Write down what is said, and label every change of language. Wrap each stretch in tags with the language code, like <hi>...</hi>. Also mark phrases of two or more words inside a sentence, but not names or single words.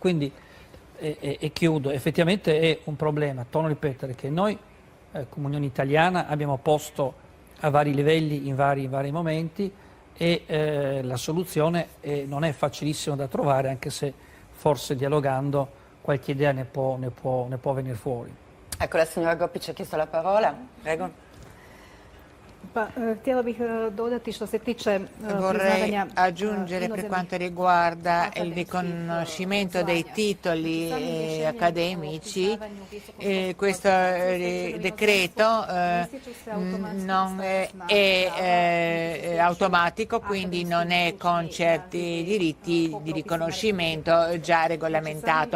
<it>Quindi e chiudo, effettivamente è un problema, torno a ripetere che noi come Unione Italiana abbiamo posto a vari livelli in vari momenti e la soluzione non è facilissima da trovare, anche se forse dialogando qualche idea ne può venire fuori. Ecco, la signora Goppi ci ha chiesto la parola, prego.</it> <hr>Pa, htjela bih dodati što se tiče</hr> <it>Vorrei aggiungere per quanto riguarda il riconoscimento dei titoli accademici, questo decreto non è automatico, quindi non è con certi diritti di riconoscimento già regolamentato.</it>